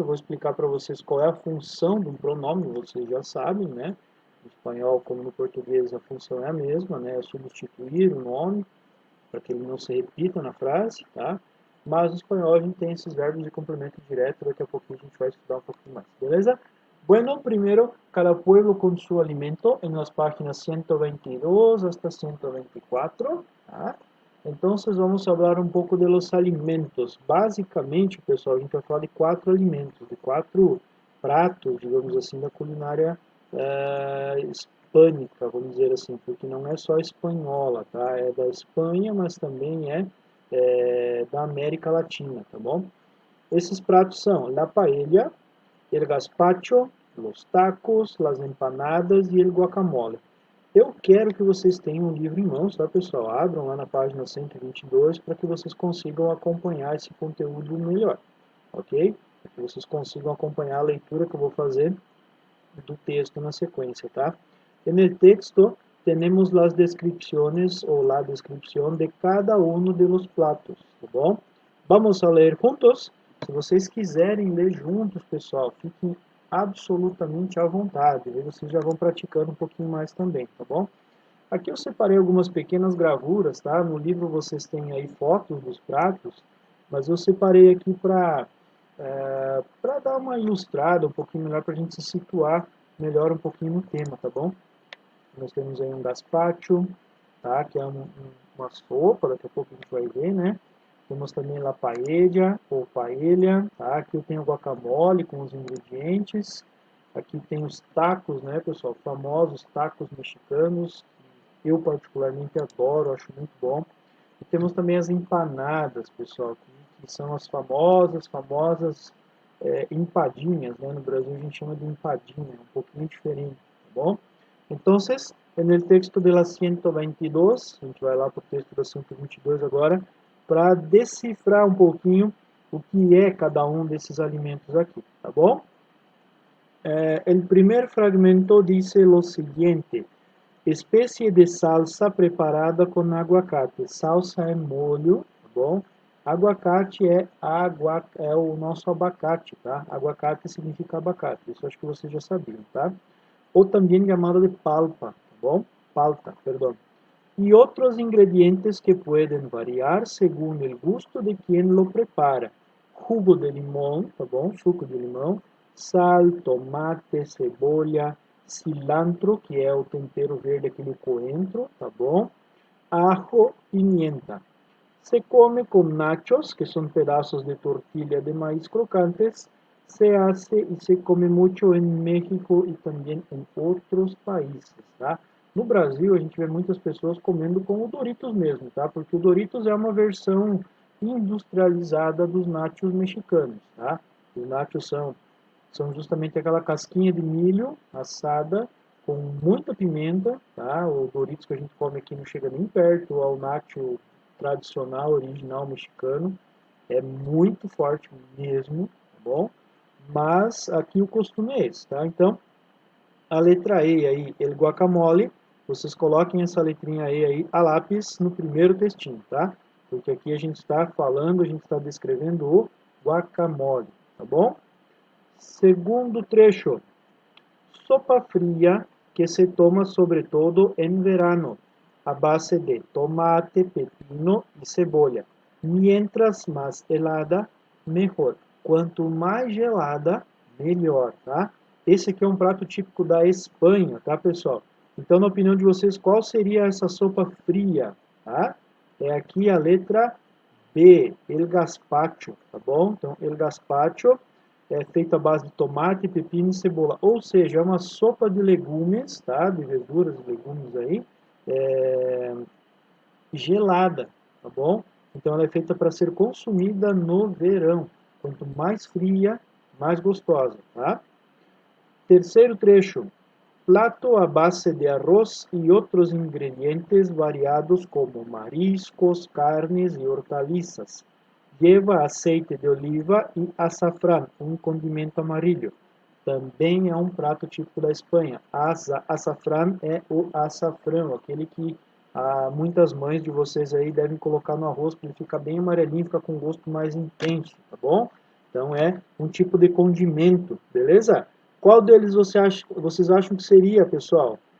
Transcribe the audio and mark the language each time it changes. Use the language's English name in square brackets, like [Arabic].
[Portuguese] Eu vou explicar para vocês qual é a função de um pronome, vocês já sabem, né? No espanhol, como no português, a função é a mesma, né? É substituir o nome para que ele não se repita na frase, tá? Mas no espanhol a gente tem esses verbos de complemento direto, daqui a pouquinho a gente vai estudar um pouquinho mais, beleza? [Spanish] Bueno, primero, cada pueblo con su alimento, en las páginas 122 hasta 124, tá? [Portuguese] Então, vamos falar um pouco [Spanish] de los alimentos. [Portuguese] Basicamente, pessoal, a gente vai falar de 4 alimentos, de 4 pratos, digamos assim, da culinária hispânica, vamos dizer assim, porque não é só espanhola, tá? É da Espanha, mas também é da América Latina, tá bom? Esses pratos são la paella, el gazpacho, los tacos, las empanadas e el guacamole. Eu quero que vocês tenham um livro em mãos, tá, pessoal? Abram lá na página 122 para que vocês consigam acompanhar esse conteúdo melhor, ok? Para que vocês consigam acompanhar a leitura que eu vou fazer do texto na sequência, tá? [Spanish] En el texto tenemos las descripciones o la descripción de cada uno de los platos, tá bom? [Portuguese] Vamos a ler juntos? Se vocês quiserem ler juntos, pessoal, fiquem absolutamente à vontade. Aí vocês já vão praticando um pouquinho mais também, tá bom? Aqui eu separei algumas pequenas gravuras, tá? No livro vocês têm aí fotos dos pratos, mas eu separei aqui para dar uma ilustrada um pouquinho melhor, para a gente se situar melhor um pouquinho no tema, tá bom? Nós temos aí um gazpacho, tá? Que é uma sopa, daqui a pouco a gente vai ver, né? Temos também la paella, ou paella, tá? Aqui eu tenho guacamole com os ingredientes. Aqui tem os tacos, né, pessoal? Famosos tacos mexicanos. Eu particularmente adoro, acho muito bom. E temos também as empanadas, pessoal, que são as famosas empadinhas, né? No Brasil a gente chama de empadinha, um pouquinho diferente, tá bom? Então, no texto de la 122, a gente vai lá para o texto da 122 agora, para decifrar um pouquinho o que é cada um desses alimentos aqui, tá bom? [Spanish] El primer fragmento dice lo siguiente: espécie de salsa preparada com aguacate. [Portuguese] Salsa é molho, tá bom? Aguacate é o nosso abacate, tá? Aguacate significa abacate, isso acho que vocês já sabiam, tá? Ou também chamado de palpa, tá bom? Palta, perdão. [Spanish] Y otros ingredientes que pueden variar según el gusto de quien lo prepara. [Portuguese] Jugo de limão, tá bom? Suco de limão, sal, tomate, cebolla, cilantro, que é o tempero verde, aquele coentro, tá bom? [Spanish] Ajo, pimienta. Se come con nachos, que son pedazos de tortilla de maíz crocantes. Se hace y se come mucho en México y también en outros países, tá? [Portuguese] No Brasil, a gente vê muitas pessoas comendo com o Doritos mesmo, tá? Porque o Doritos é uma versão industrializada dos nachos mexicanos, tá? Os nachos são justamente aquela casquinha de milho assada com muita pimenta, tá? O Doritos que a gente come aqui não chega nem perto ao nacho tradicional, original mexicano. É muito forte mesmo, tá bom? Mas aqui o costume é esse, tá? Então, a letra E aí, el guacamole, vocês coloquem essa letrinha E aí a lápis no primeiro textinho, tá? Porque aqui a gente está falando, a gente está descrevendo o guacamole, tá bom? Segundo trecho, [Spanish] sopa fría que se toma sobre todo en verano, a base de tomate, pepino y cebolla. Mientras más helada, mejor. [Portuguese] Quanto mais gelada, melhor, tá? Esse aqui é um prato típico da Espanha, tá, pessoal? Então, na opinião de vocês, qual seria essa sopa fria, tá? É aqui a letra B, el gazpacho, tá bom? Então, el gazpacho é feito à base de tomate, pepino e cebola. Ou seja, é uma sopa de legumes, tá? De verduras e legumes aí, é, gelada, tá bom? Então ela é feita para ser consumida no verão. Quanto mais fria, mais gostosa, tá? Terceiro trecho. [Spanish] Plato a base de arroz y otros ingredientes variados como mariscos, carnes y hortalizas. Lleva aceite de oliva e açafrán, um condimento amarillo. [Portuguese] Também é um prato típico da Espanha. Açafrán é o açafrão, aquele que muitas mães de vocês aí devem colocar no arroz para ele ficar bem amarelinho, ficar com um gosto mais intenso, tá bom? Então é um tipo de condimento, beleza? Qual deles vocês acham que seria, pessoal?